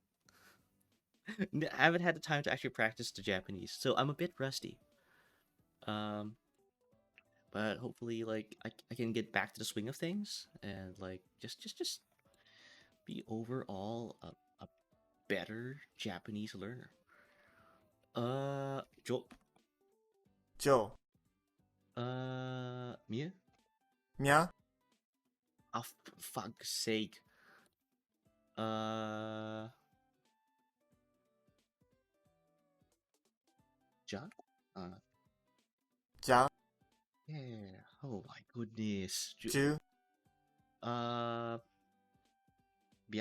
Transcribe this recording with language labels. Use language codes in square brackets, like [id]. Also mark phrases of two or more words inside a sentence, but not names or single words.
[en] I haven't had the time to actually practice the Japanese, so I'm a bit rusty. Um, but hopefully, like I can get back to the swing of things and like just be overall a better Japanese learner. [ja] Jo, Jo. Mia? Mia. [en] Oh, fuck's sake. Uh, Ja? Uh, [ja] Ja. [en] yeah. Oh my goodness. [ja] Ju. Uh, Bia?